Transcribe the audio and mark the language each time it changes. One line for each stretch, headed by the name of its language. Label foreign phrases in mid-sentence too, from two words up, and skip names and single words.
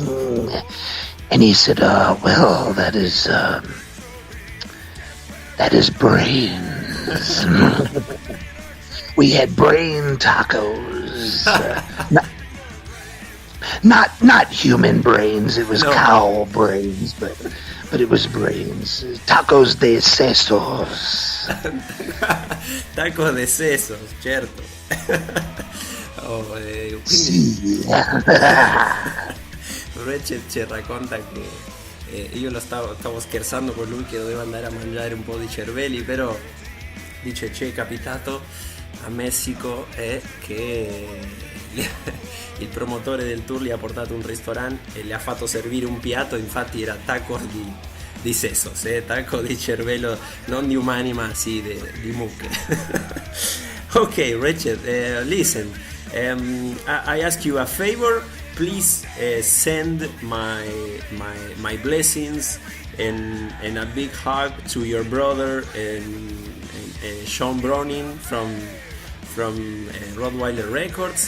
English: And he said, well, that is brains. We had brain tacos. Not human brains. It was cow brains, but it was brains.
Spanish: Tacos de sesos. Tacos de sesos,
Italian: certo. Quindi Sì. Wretched ci racconta che io stavo scherzando con lui che doveva andare a mangiare un po' di cervelli, però dice ci è capitato a Messico che il promotore del tour gli ha portato un ristorante e le ha fatto servire un piatto, infatti era tacos di sesos, taco di cervello, non di umani ma sì di mucche.
English: Ok, Wretched, listen, I ask you a favor. Please send my blessings and a big hug to your brother and Sean Browning from Rottweiler Records.